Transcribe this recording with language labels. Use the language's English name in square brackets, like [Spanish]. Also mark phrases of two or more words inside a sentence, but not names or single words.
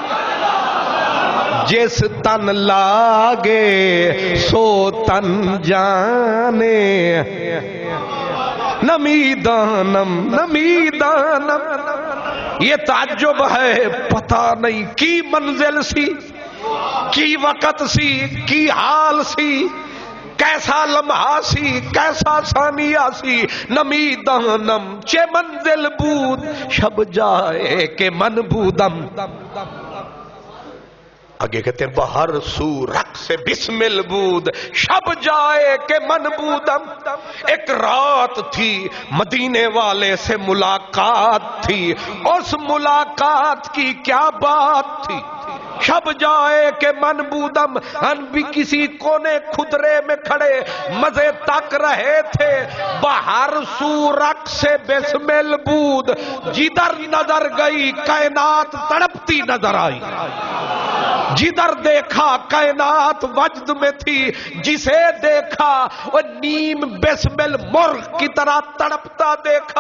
[Punjabi] جس تن لاگے سو تن جانے، [Persian] نمیدانم نمیدانم. [Urdu] یہ تعجب ہے، پتہ نہیں کی منزل سی، کی وقت سی، کی حال سی، کیسا لمحہ سی، کیسا ثانیہ سی. [Persian] نمیدانم چے منزل بود، شب جائے کہ من بودم. [Urdu] آگے کہتے ہیں [Persian] بہر سو رقص بسمل بود، شب جائے کہ من بودم. [Urdu] ایک رات تھی مدینے والے سے ملاقات تھی، اس ملاقات کی کیا بات تھی. [Persian] شب جائے کہ من بودم. [Urdu] ہم بھی کسی کونے خدرے میں کھڑے مزے تک رہے تھے. [Persian] بہر سو رقص بسمل بود، [Urdu] جدھر نظر گئی کائنات تڑپتی نظر آئی. جدھر دیکھا کائنات وجد میں تھی، جسے دیکھا وہ نیم بسمل مرغ کی طرح تڑپتا دیکھا.